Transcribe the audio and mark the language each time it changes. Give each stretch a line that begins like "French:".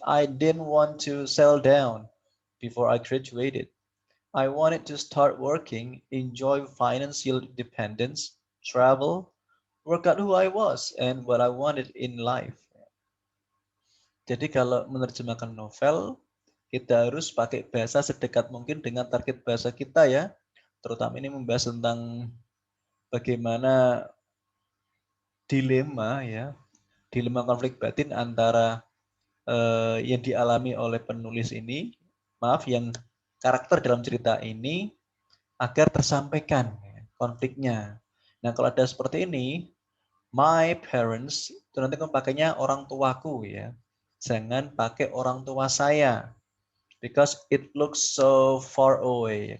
English: I didn't want to settle down before I graduated. I wanted to start working, enjoy financial independence, travel, work out who I was and what I wanted in life.
Indonesian: Jadi kalau menerjemahkan novel, kita harus pakai bahasa sedekat mungkin dengan target bahasa kita ya. Terutama ini membahas tentang bagaimana dilema ya, dilema konflik batin antara yang dialami oleh penulis ini, maaf yang karakter dalam cerita ini agar tersampaikan konfliknya. Nah kalau ada seperti ini,
English: my parents,
Indonesian: itu nanti kamu pakainya orang tuaku ya. Jangan pakai orang tua saya.
English: Because it looks so far away.